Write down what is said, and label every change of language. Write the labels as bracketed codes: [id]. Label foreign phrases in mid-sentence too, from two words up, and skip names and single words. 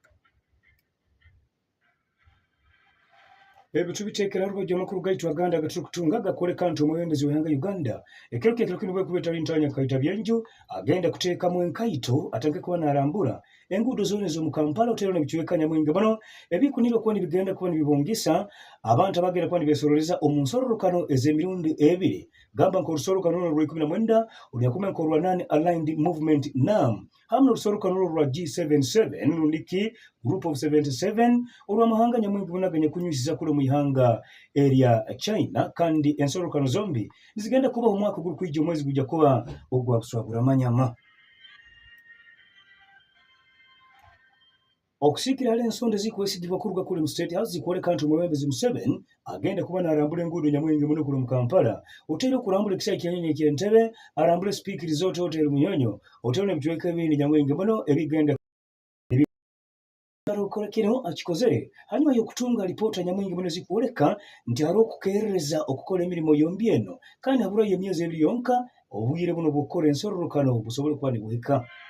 [nyo] Ebitu biteekera alubajju amakulu gaitu aganda agatukutunga gakoleka nti omwebembezi w'eihanga Uganda ekiro kino bwekubeta lintanya kaita byenju agenda kuteekamu enkaito atange kuba narambula enguudo zona ez'omu Kampala otero n'ebikiweka nyamwingi muno ebikunira okuba nibigenda kuba nibibongisa abantu abagenda kuba nibeesololeza omu nsorolokano ez'emirundi ebiri gamba nk'olusolokano luno lw'19 olunyakumeka olwa Non-Aligned Movement NAM hamu n'olusolokano olwo lwa G77 lundiki Group of 77 olw'amahanga nyamwingi munaganya kunyusiza kule mu ihanga erya China kandi ensorokano zombi nizigenda kuba omwaka oguri kwijja omwezi gujja kuba ogwa buswaguramanyama. okusiikira ala ensonda ezikwesigibwa kuruga kule mu State House zikwoleka nti omwebembezi Museveni agenda kuba n'arambula enguudo nyamwingi muno kule mu Kampala oteera okulambula ekisaayi kyennyonyi eky'Entebbe arambule sipiikiri z'Hotel Munyonyo oteera n'ebicweka ebindi nyamwingi muno ebigenda okola kino akikoze hanyuma y'okutunga alipoota nyamwingi muno zikwoleka nti ari okukeerereza okukola emirimu yombi eno kandi habulayo emyezi ebiri yonka obwire buno bw'okukola ensororokano busobole kuba ne buhika.